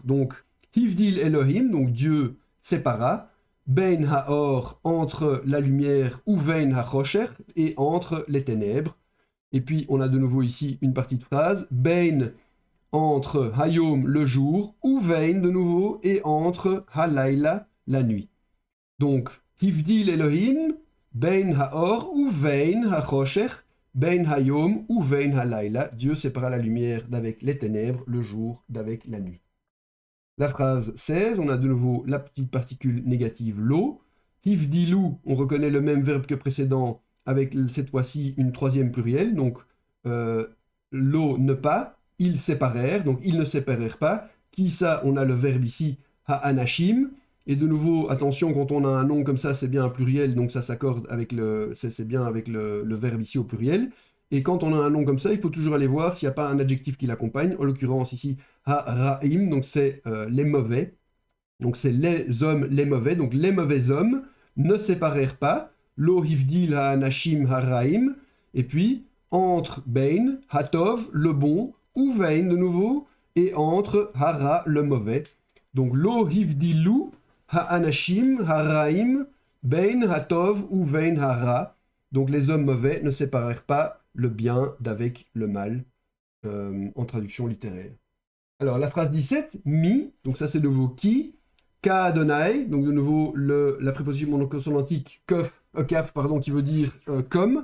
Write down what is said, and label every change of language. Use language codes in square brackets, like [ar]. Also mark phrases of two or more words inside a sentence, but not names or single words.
[fr] Donc, [he] הבדיל אלהים, [fr] donc Dieu sépara, [he] בין האור, [fr] entre la lumière, [he] ובין החשך, [fr] et entre les ténèbres. Et puis, on a de nouveau ici une partie de phrase, bein, entre hayom, le jour, ou vein, de nouveau, et entre halayla, la nuit. Donc, [he] הבדיל אלהים בין האור ובין החשך בין היום ובין הלילה, [fr] Dieu sépara la lumière d'avec les ténèbres, le jour d'avec la nuit. La phrase 16, on a de nouveau la petite particule négative lo. Hivdilu, on reconnaît le même verbe que précédent avec cette fois-ci une troisième plurielle, donc lo ne pas, ils séparèrent, donc ils ne séparèrent pas. Qui ça, on a le verbe ici, ha-anashim. Et de nouveau, attention, quand on a un nom comme ça, c'est bien un pluriel, donc ça s'accorde avec c'est bien avec le verbe ici au pluriel. Et quand on a un nom comme ça, il faut toujours aller voir s'il n'y a pas un adjectif qui l'accompagne. En l'occurrence ici, ha-ra'im, donc c'est les mauvais. Donc c'est les hommes, les mauvais. Donc les mauvais hommes ne séparèrent pas. [he] לא הבדיל האנשים הרעים. [fr] Et puis, entre bein, hatov, le bon, ou vein de nouveau, et entre hara, le mauvais. [he] לא הבדילו האנשים הרעים בין הטוב, ובין הרע. [fr] Donc les hommes mauvais ne séparèrent pas le bien d'avec le mal, en traduction littéraire. Alors la phrase 17, mi, donc ça c'est de nouveau qui, [he] כיהוה, [fr] donc de nouveau la préposition monoconsonantique kaf, pardon, qui veut dire comme.